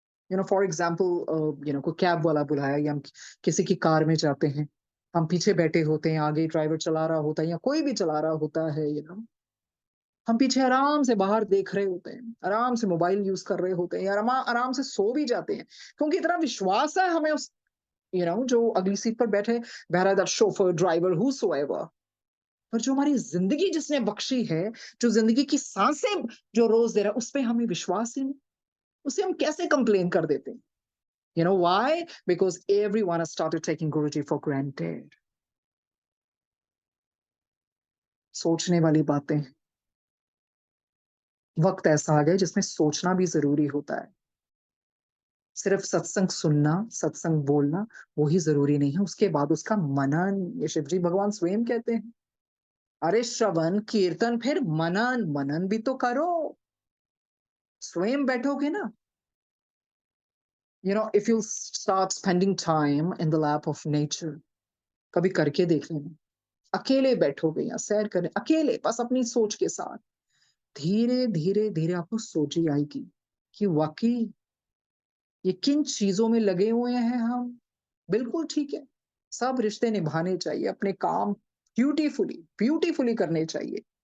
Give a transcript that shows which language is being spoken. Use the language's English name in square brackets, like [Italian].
[Hindi] For example, कोई cab वाला बुलाया, या हम किसी की कार में जाते हैं, हम पीछे बैठे होते हैं, आगे ड्राइवर चला रहा होता है या कोई भी चला रहा होता है, हम पीछे आराम से बाहर देख रहे होते हैं, आराम से मोबाइल यूज कर रहे होते हैं, या आराम से सो भी जाते हैं, क्योंकि इतना विश्वास है हमें उस जो अगली सीट पर बैठे, बहरा [English] That chauffeur, driver, whosoever. [Hindi] पर जो हमारी जिंदगी जिसने बख्शी है, जो जिंदगी की सांसें जो रोज दे रहा है, उस पर हमें विश्वास ही नहीं। उसे हम कैसे कंप्लेन कर देते हैं? [English] Why? Because everyone has started taking Guruji for granted. [Hindi] सोचने वाली बातें। वक्त ऐसा आ गया जिसमें सोचना भी जरूरी होता है। सिर्फ सत्संग सुनना, सत्संग बोलना वो ही जरूरी नहीं है, उसके बाद उसका मनन। ये शिवजी भगवान स्वयं कहते हैं, अरे श्रवण कीर्तन फिर मनन, मनन भी तो करो। स्वयं बैठोगे ना, [English] if you start spending time in the lap of nature, [Hindi] कभी करके देख लेना। अकेले बैठोगे या सैर करें, अकेले बस अपनी सोच के साथ, धीरे धीरे धीरे आपको सोच ही आएगी कि वाकई ये किन चीजों में लगे हुए हैं हम। बिल्कुल ठीक है, सब रिश्ते निभाने चाहिए, अपने काम ब्यूटीफुली ब्यूटीफुली करने चाहिए।